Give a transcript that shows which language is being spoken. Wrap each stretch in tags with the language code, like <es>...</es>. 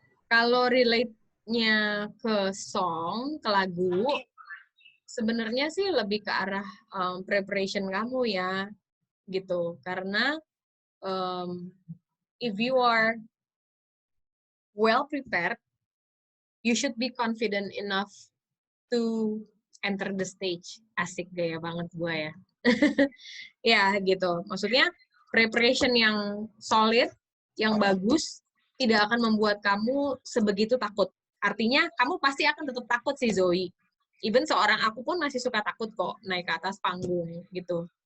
<id>Kalau relate-nya ke song, ke lagu, sebenarnya sih lebih ke arah preparation kamu ya, gitu.</id> <en>Karena if you are well prepared, you should be confident enough to enter the stage.</en> <id>Asik gaya banget gue ya. Ya gitu. Maksudnya preparation yang solid, yang bagus, tidak akan membuat kamu sebegitu takut. Artinya kamu pasti akan tetap takut sih Zoe. Even seorang aku pun masih suka takut kok naik ke atas panggung gitu.</id>